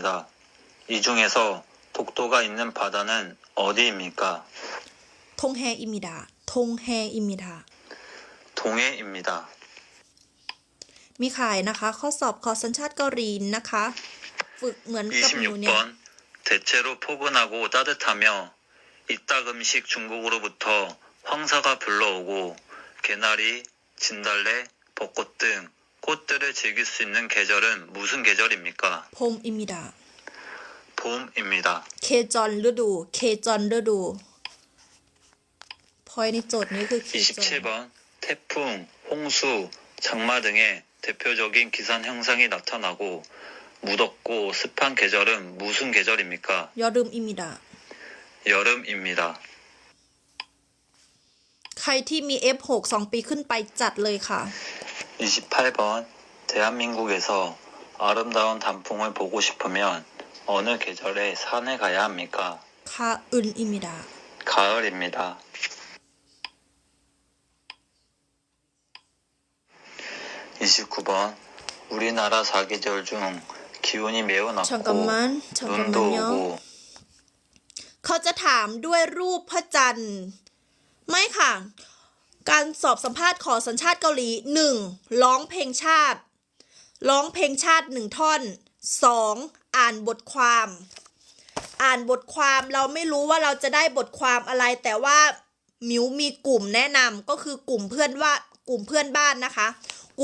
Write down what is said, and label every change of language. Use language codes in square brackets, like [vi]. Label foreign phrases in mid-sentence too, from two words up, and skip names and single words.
[ko] 이 중에서 독도가 있는 바다는 어디입니까? 동해입니다 동해입니다 동해입니다. [th] มีขายนะคะ ข้อสอบขอสัญชาติเกาหลีนะคะ ฝึกเหมือนกับหนูเนี่ย [ko] 26번 대체로 포근하고 따뜻하며 이딱 음식 중국으로부터 황사가 불러오고 개나리, 진달래, 벚꽃 등 꽃들을 즐길 수 있는 계절은 무슨 계절입니까? 봄입니다 봄입니다. [th] เคจอนฤดู เคจอนฤดู พอยในโจทย์นี้คือเคจอน [ko] 27번 태풍, 홍수, 장마 등의 대표적인 기상 현상이 나타나고 무덥고 습한 계절은 무슨 계절입니까? 여름입니다 여름입니다. [th] ใครที่มี F6 2 ปีขึ้นไปจัดเลยค่ะ [ko] 28번 대한민국에서 아름다운 단풍을 보고 싶으면 어느 계절에 산에 가야 합니까? 가을입니다 가을입니다. 29번 우리나라 사계절 중 기온이 매우 낮고 잠깐만 눈도 잠깐만요. 오고 [th] เขาจะถามด้วยรูปพระจันทร์ ไม่ค่ะ การสอบสัมภาษณ์ขอสัญชาติเกาหลี 1. ร้องเพลงชาติ ร้องเพลงชาติ1ท่อน 2. อ่านบทความ อ่านบทความเราไม่รู้ว่าเราจะได้บทความอะไร แต่ว่ามิวมีกลุ่มแนะนำก็คือกลุ่มเพื่อนบ้านนะคะ ก